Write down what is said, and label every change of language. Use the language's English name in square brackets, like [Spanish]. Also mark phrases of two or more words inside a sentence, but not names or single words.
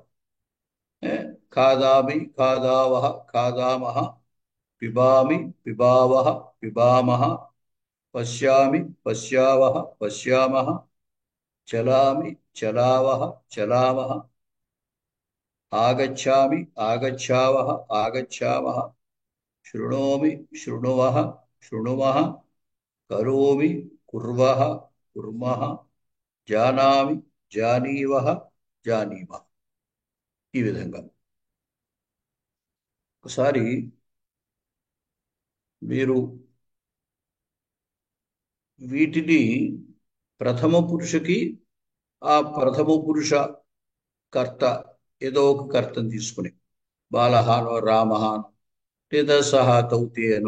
[Sanskrit] ఖాదామి ఖాదావహ ఖాదామహ, పిబామి పిబావహ పిబామహ, పశ్యామి పశ్యావహ పశ్యామహ, చలామి చలావహ చలామహ. आगच्छामि आगच्छावः आगच्छावः शृणोमि शृणुवः शृणुमः करोमि कुर्वः कुर्मः जानामि जानीवः जानीमः [Telugu] ఈ విధంగా ఒకసారి మీరు వీటిని ప్రథమ పురుషకి ఆ ప్రథమ పురుష కర్త ఏదో ఒక కర్తను తీసుకుని బాలహానో రామహానో లేదా సహా తౌతేయను